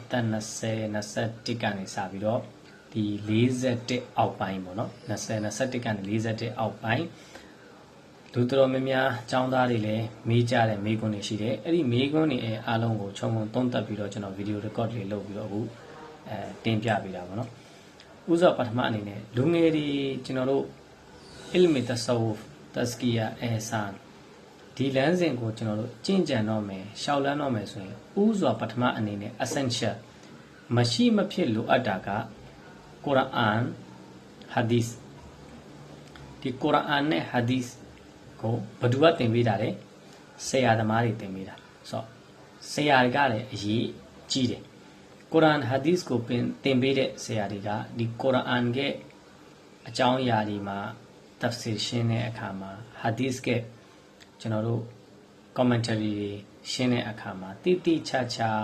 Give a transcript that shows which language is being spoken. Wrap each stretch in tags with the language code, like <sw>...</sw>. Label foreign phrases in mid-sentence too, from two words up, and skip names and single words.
<my>သက်20 21ကနေစပြီးတော့ဒီ41အောက်ပိုင်းပေါ့နော်20 21ကနေ41အောက်ပိုင်းလူတော်များများចောင်းသားတွေလည်းမေးကြတယ်မေးခွန်းတွေရှိတယ်အဲ့ဒီမေးခွန်းတွေအားလုံးကိုခြုံငုံသုံးသပ်ပြီးတော့ကျွန်တော်ဗီ ဒီယို record လေးလုပ်ပြီးတော့အခုတင်ပြပေးတာပေါ့နော်ဥစွာပထမအနေနဲ့လူငယ်တွေကျွန်တော်တို့</my> <ar>علم تصوف تزكية إحسان</ar> <my>ဒီလမ်းစဉ်ကိုကျွန်တော် တို့ကျင့်ကြံတော့မယ်ရှောက်လန်းတော့မယ်ဆိုရင်ဥစွာပထမအနေနဲ့ essential မရှိမဖြစ်လိုအပ်တာကကုရ် အာန်ဟာဒီစ်ဒီကုရ်အာန်နဲ့ဟာဒီစ်ကိုဘယ်သူကသင်ပေးတာလဲဆရာသမားတွေသင်ပေးတာဆိုတော့ဆရာတွေကလည်းအရေးကြီးတယ်ကုရ်အာန်ဟာဒီစ်ကိုသင်ပေးတဲ့ဆရာတွေကဒီကုရ်အာန်ရဲ့အကြောင်းအရာတွေမှာတက်ဖ်ဆီရှင်းတဲ့အခါမှာဟာဒီစ်ကကျွန်တော်တို့ commentary တွေရှင်းတဲ့အခါမှာတိတိကျကျ</my>